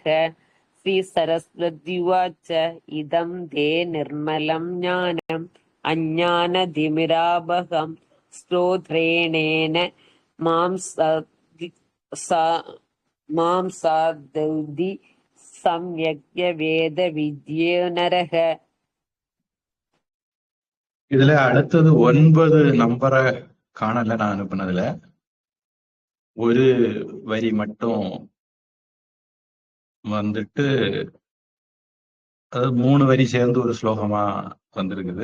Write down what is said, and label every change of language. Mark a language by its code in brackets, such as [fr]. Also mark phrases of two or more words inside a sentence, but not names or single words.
[sa] श्रीसरस्वत्युवाच इदं ते निर्मलं ज्ञानम् अज्ञानतिमिरापहम् स्तोत्रेणेन मां स्तौति सम्यग्वेदविदो नरः. [ta] இதுல அடுத்தது 9 நம்பரை காணல. நான் அனுப்புனதுல ஒரு வரி மட்டும் வந்துட்டு அது 3 வரி சேர்ந்து ஒரு ஸ்லோகமா வந்திருக்குது.